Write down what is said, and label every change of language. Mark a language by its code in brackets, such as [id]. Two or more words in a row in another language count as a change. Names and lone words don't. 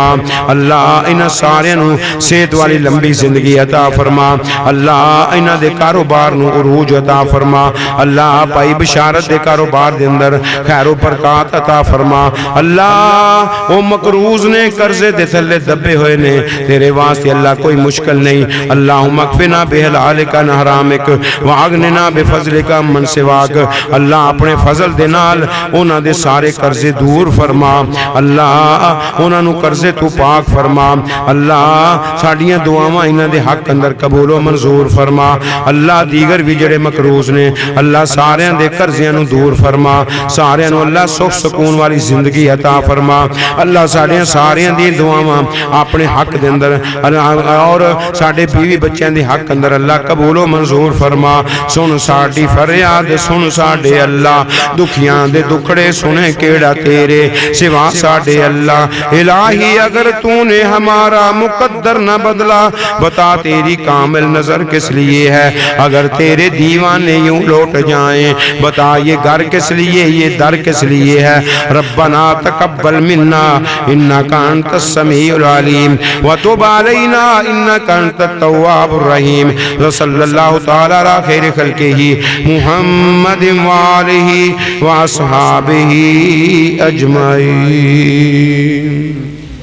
[pa] ਅੱਲਾਹ ਇਨ੍ਹਾਂ ਸਾਰੇ ਨੂੰ ਸਿਹਤ ਵਾਲੀ ਲੰਬੀ ਜ਼ਿੰਦਗੀ ਅਤਾ ਫ਼ਰਮਾ। ਅੱਲਾਹ ਇਨ੍ਹਾਂ ਦੇ ਕਾਰੋਬਾਰ ਨੂੰ ਉਰੂਜ ਅਤਾ ਫ਼ਰਮਾ। ਅੱਲਾਹ ਭਾਈ ਬਿਸ਼ਾਰਤ ਦੇ ਕਾਰੋਬਾਰ ਦੇ ਅੰਦਰ ਖ਼ੈਰੋ ਬਰਕਤ ਅਤਾ ਫ਼ਰਮਾ। ਅੱਲਾਹ ਉਹ ਮਕਰੂਜ਼ ਨੇ ਕਰਜ਼ੇ ਦੇ ਥੱਲੇ ਦੱਬੇ ਹੋਏ ਨੇ ਤੇਰੇ ਵਾਸਤੇ ਅੱਲਾਹ ਕੋਈ ਮੁਸ਼ਕਿਲ ਨਹੀਂ। [ar] اللهم اكفنا بحلالك عن حرامك وأغننا بفضلك من سواك. [pa] ਅੱਲਾਹ ਆਪਣੇ ਫ਼ਜ਼ਲ ਦੇ ਨਾਲ ਉਨ੍ਹਾਂ ਦੇ ਸਾਰੇ ਕਰਜ਼ੇ ਦੂਰ ਫ਼ਰਮਾ। ਅੱਲਾਹ ਉਨ੍ਹਾਂ ਨੂੰ ਕਰਜ਼ੇ ਤੋਂ ਪਾਕ ਫ਼ਰਮਾ। ਅੱਲਾਹ ਸਾਡੀਆਂ ਦੁਆਵਾਂ ਇਨ੍ਹਾਂ ਦੇ ਹੱਕ ਅੰਦਰ ਕਬੂਲ ਵ ਮੰਜ਼ੂਰ ਫ਼ਰਮਾ। ਅੱਲਾਹ ਦੀਗਰ ਭੀ ਜਿਹੜੇ ਮਕਰੂਜ਼ ਨੇ ਅੱਲਾਹ ਸਾਰੀਆਂ ਦੇ ਕਰਜ਼ਿਆਂ ਨੂੰ ਦੂਰ ਫ਼ਰਮਾ। ਸਾਰੀਆਂ ਨੂੰ ਅੱਲਾਹ ਸੁੱਖ ਸਕੂਨ ਵਾਲੀ ਜ਼ਿੰਦਗੀ ਅਤਾ ਫ਼ਰਮਾ। ਅੱਲਾਹ ਸਾਡੀਆਂ ਸਾਰੀਆਂ ਦੀ ਦੁਆਵਾਂ ਆਪਣੇ ਹੱਕ ਦੇ ਅੰਦਰ ਔਰ ਸਾਡੇ ਬੀਵੀ ਬੱਚੋਂ ਦੇ ਹੱਕ ਅੰਦਰ ਅੱਲਾਹ ਕਬੂਲ ਵ ਮੰਜ਼ੂਰ ਫ਼ਰਮਾ। ਸੁਣ ਸਾਡੀ ਫ਼ਰਿਆਦ ਸੁਣ ਸਾਡੇ ਅੱਲਾਹ ਦੁਖੀਆਂ ਦੇ ਦੁਖੜੇ ਸੁਣੇ ਕਿਹੜਾ ਤੇਰੇ ਸਿਵਾ ਸਾਡੇ ਅੱਲਾਹ। [ur] الٰہی اگر تو نے ہمارا مقدر نہ بدلا بتا تیری کامل نظر کس لیے ہے. اگر تیرے دیوانے یوں لوٹ جائیں بتا یہ گھر کس لیے یہ در کس لیے ہے. [ar] ربنا تقبل منا إنك أنت السميع العليم وتب علينا إنك أنت التواب الرحيم. صلى الله تعالى على خير خلقه محمد وآله وأصحابه أجمعين.